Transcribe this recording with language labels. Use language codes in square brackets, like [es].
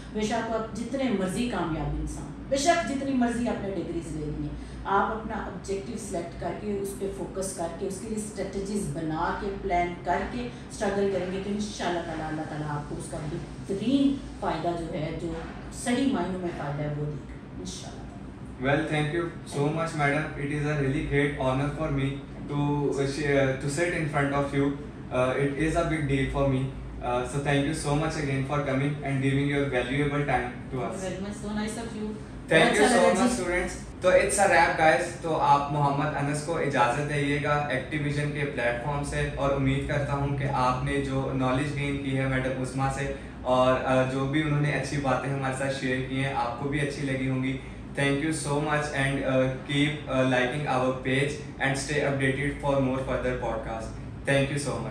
[ur] بے شک آپ جتنے مرضی کامیاب انسان, بے شک جتنی مرضی آپ نے ڈگریز لے لی ہیں, آپ اپنا آبجیکٹیو سلیکٹ کر کے اس پہ فوکس کر کے اس کے لیے اسٹریٹجیز بنا کے پلان کر کے اسٹرگل کریں گے تو انشاءاللہ تعالیٰ اللہ تعالیٰ آپ کو اس کا بہترین فائدہ جو ہے, جو صحیح معنوں میں فائدہ ہے, وہ دے گا انشاءاللہ. [en] Well, thank you so much, madam. It is a really great honor for me to sit in front of you. It is a big deal for me. So thank you so much again for coming and giving your valuable time to us. Very much so nice of you. Thank you so much, students. تو it's a wrap guys. [ur] تو آپ محمد انس کو اجازت دیئے گا ایکٹیویژن کے plate form سے, اور امید کرتا ہوں کہ آپ نے جو نالج گین کی ہے میڈم عظمیٰ سے, اور جو بھی انہوں نے اچھی باتیں ہمارے ساتھ شیئر کی ہیں آپ کو بھی اچھی لگی ہوں گی. [en] Thank you so much and keep liking our page and stay updated for more further podcasts. Thank you so much.